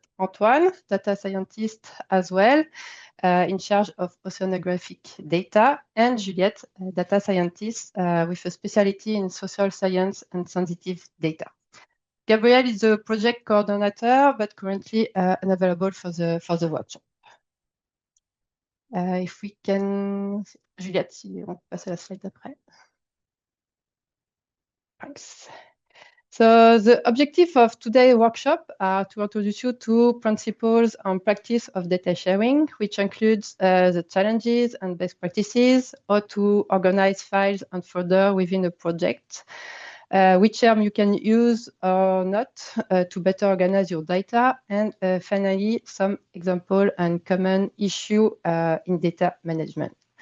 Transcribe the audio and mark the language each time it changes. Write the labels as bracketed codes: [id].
[en] Antoine, data scientist as well, in charge of oceanographic data, and Juliette, data scientist with a specialty in social science and sensitive data. Gabriel is the project coordinator, but currently unavailable for the workshop. If we can, [fr] Juliette, si on peut passer à la slide d'après. [en] Thanks. So the objective of today's workshop are to introduce you to principles and practice of data sharing, which includes the challenges and best practices, how to organize files and folders within a project, which term you can use or not to better organize your data, and finally, some example and common issue in data management.